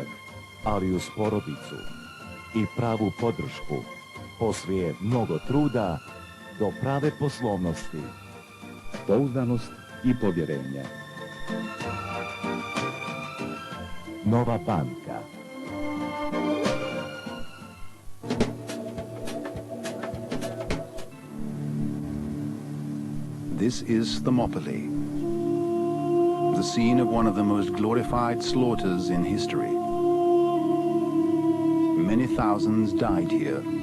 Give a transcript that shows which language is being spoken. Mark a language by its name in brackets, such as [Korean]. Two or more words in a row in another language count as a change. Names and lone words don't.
[Serbian] ali uz porodicu i pravu podršku poslije mnogo truda do prave poslovnosti, pouzdanost i povjerenje. Nova banka. [English] This is Thermopylae, the scene of one of the most glorified slaughters in history. Many thousands died here.